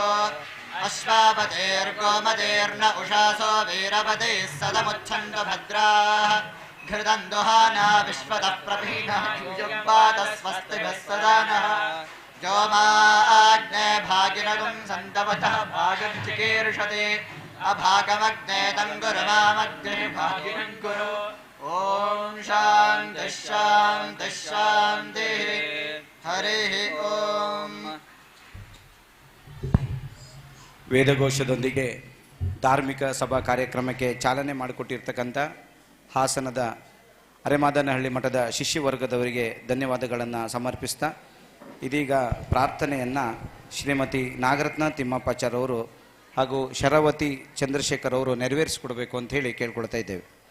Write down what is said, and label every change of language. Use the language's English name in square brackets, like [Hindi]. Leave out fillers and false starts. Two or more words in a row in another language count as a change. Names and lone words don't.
[Sanskrit] अश्वापतेर्गोमतेर्न उषासो वीरपतिः सदमुच्छन्तु भद्राः घृतं दुहाना विश्वतः प्रभीनः युग्पातः स्वस्तिभिः सदा नः जोमाग्ने भागिनगुं सन्तवतः भागं चिकीर्षति अभागमग्ने तं गुरु मामग्ने भागिनं कुरु ॐ शान्तिः शान्तिः शान्तिः हरिः ॐ. [Kannada] ವೇದಘೋಷದೊಂದಿಗೆ ಧಾರ್ಮಿಕ ಸಭಾ ಕಾರ್ಯಕ್ರಮಕ್ಕೆ ಚಾಲನೆ ಮಾಡಿಕೊಟ್ಟಿರ್ತಕ್ಕಂಥ ಹಾಸನದ ಅರೆಮಾದನಹಳ್ಳಿ ಮಠದ ಶಿಷ್ಯ ವರ್ಗದವರಿಗೆ ಧನ್ಯವಾದಗಳನ್ನು ಸಮರ್ಪಿಸ್ತಾ ಇದೀಗ ಪ್ರಾರ್ಥನೆಯನ್ನು ಶ್ರೀಮತಿ ನಾಗರತ್ನ ತಿಮ್ಮಪ್ಪಾಚಾರ್ಯ ಅವರು ಹಾಗೂ ಶರಾವತಿ ಚಂದ್ರಶೇಖರ್ ಅವರು ನೆರವೇರಿಸಿಕೊಡ್ಬೇಕು ಅಂತ ಹೇಳಿ ಕೇಳ್ಕೊಳ್ತಾ ಇದ್ದೇವೆ.